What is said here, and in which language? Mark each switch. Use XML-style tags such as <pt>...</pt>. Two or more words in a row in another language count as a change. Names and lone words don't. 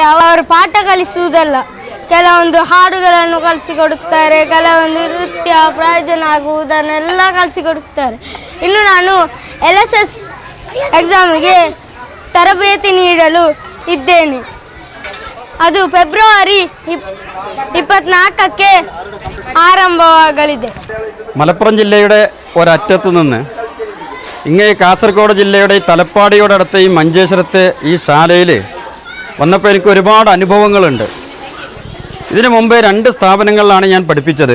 <kn>ಅವರು ಪಾಠ ಕಲಿಸುವುದಲ್ಲ, ಕೆಲವೊಂದು ಹಾಡುಗಳನ್ನು ಕಲಿಸಿಕೊಡುತ್ತಾರೆ. ಕೆಲವೊಂದು ನೃತ್ಯ, ಪ್ರಯೋಜನ ಆಗುವುದನ್ನೆಲ್ಲ ಕಲಿಸಿಕೊಡುತ್ತಾರೆ. ಇನ್ನು ನಾನು LSS ಎಕ್ಸಾಮಿಗೆ ತರಬೇತಿ ನೀಡಲು ಇದ್ದೇನೆ. ಅದು ಫೆಬ್ರವರಿ 24ಕ್ಕೆ ആരംഭമാകലിದೆ.</kn> <ml>മലപ്പുറം ജില്ലയുടെ ഒരറ്റത്തു നിന്ന് ഇങ്ങേ കാസർഗോഡ് ജില്ലയുടെ തലപ്പാടിയോടടുത്ത് ഈ മഞ്ചേശ്വരത്തെ ഈ ശാലയിൽ വന്നപ്പോൾ എനിക്ക് ഒരുപാട് അനുഭവങ്ങളുണ്ട്. ഇതിനു മുമ്പേ 2 സ്ഥാപനങ്ങളിലാണ് ഞാൻ പഠിപ്പിച്ചത്.</ml>